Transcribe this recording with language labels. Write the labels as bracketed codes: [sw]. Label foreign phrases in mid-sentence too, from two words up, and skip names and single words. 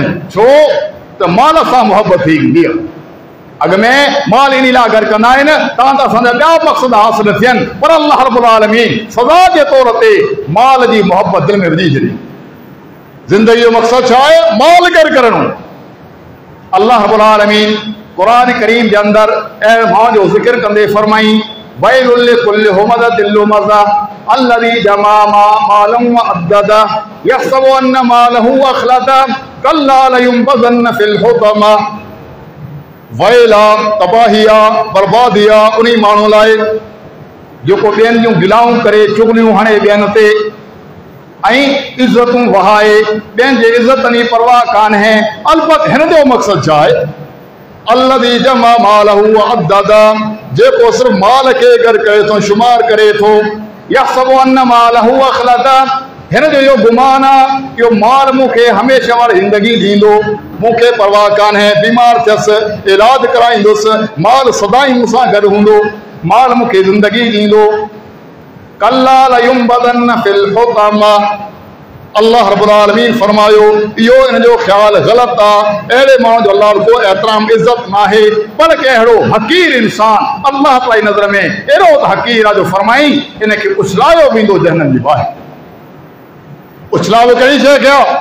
[sd] छो त माल सां मुहबत थी वेंदी आहे। अॻ में माल इन लाइ गॾु कंदा आहिनि तां त असांजा ॿिया मक़सद हासिल थियनि, पर [ar] الله رب العالمين [sd] सज़ा जे तौर ते माल जी मुहबत दिलि में विझी छॾी। ज़िंदगी जो मक़सदु छा आहे? माल गॾु करणो। [ar] الله رب العالمين [sd] क़ुरान करीम जे अंदरि अहिड़े माण्हू जो ज़िक्र कंदे फरमाई [ar] ويل لكل همزة لمزة الذي جمع مالا وعدده يحسب أن ماله أخلده كلا لينبذن في الحطمة. [sd] वैल आहे, तबाही आहे, बर्बादी आहे उन माण्हू लाइ जेको ॿियनि जूं गिलाऊं करे, चुगलियूं हणे ॿियनि ते ऐं इज़तूं वहाए, ॿियनि जे इज़तनि जी परवाह कान्हे। अलबत हिन जो मक़सदु छा आहे? [ar] الذي جمع ماله عدده, [sd] जेको सिर्फ़ माल खे गॾु करे थो, शुमार करे थो। [ar] يحسب أن ماله أخلده, [sd] हिन जो इहो गुमान आहे इहो माल मूंखे हमेशह वारी ज़िंदगी ॾींदो, मूंखे परवाह कान्हे। बीमार थियसि, इलाज कराईंदुसि, माल सदाई मूंसां गॾु हूंदो, माल मूंखे ज़िंदगी ॾींदो। [ar] كلا لينبذن في الحطمة, الله رب العالمين [sd] फरमायो इहो इन जो ख़्यालु ग़लति आहे। अहिड़े माण्हू जो अल्लाह को एतिराम इज़त नाहे, बल्कि अहिड़ो हक़ीर इंसान अल्लाह ताला जी नज़र में अहिड़ो त हक़ीर आहे जो फरमाई इन खे उछलायो वेंदो जहन्नम जी बाहि। उछलायो कहिड़ी शइ खे आहे?